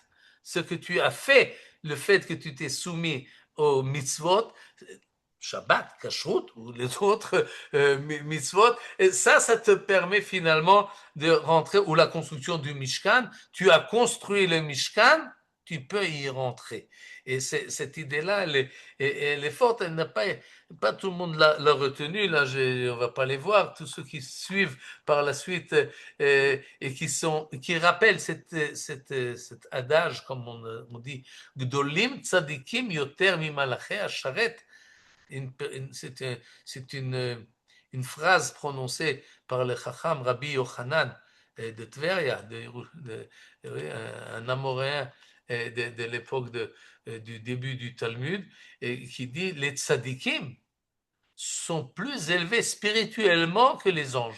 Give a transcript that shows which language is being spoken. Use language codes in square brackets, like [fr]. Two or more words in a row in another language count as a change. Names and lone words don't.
[fr] Ce que tu as fait, le fait que tu t'es soumis aux mitzvot, Shabbat, Kashrut ou les autres mitzvot, et ça te permet finalement de rentrer, ou la construction du Mishkan, tu as construit le Mishkan, tu peux y rentrer. Et cette idée-là, elle est forte, elle n'a pas tout le monde l'a retenue, là on va pas les voir, tous ceux qui suivent par la suite et qui rappellent cet adage, comme on dit, [he] גדולים צדיקים יותר ממלאכי השרת. [fr] C'est une phrase prononcée par le Chacham Rabbi Yochanan de Tveria, un amoréen de l'époque du début du Talmud, et qui dit les tzadikim sont plus élevés spirituellement que les anges.